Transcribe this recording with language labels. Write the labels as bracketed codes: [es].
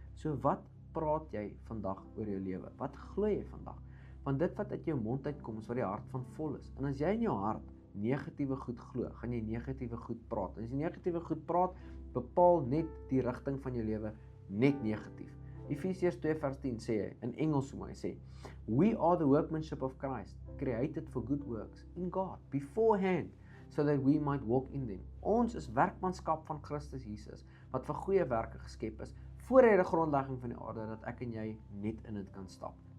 [af] So wat praat jy vandag oor jou lewe? Wat glo jy vandag? Want dit wat uit jou mond uitkom is wat die hart van vol is. En as jy in jou hart negatiewe goed glo, gaan jy negatiewe goed praat. En as jy negatiewe goed praat, bepaal net die rigting van jou lewe net negatief. Efesiërs 2 vers 10 sê hy, in Engels hoe hy sê, [en] we are the workmanship of Christ, created for good works in God, beforehand, so that we might walk in them. [af] Ons is werkmanskap van Christus Jesus, wat vir goeie werke geskep is, voor hy die grondlegging van die aarde, dat ek en jy net in dit kan stap.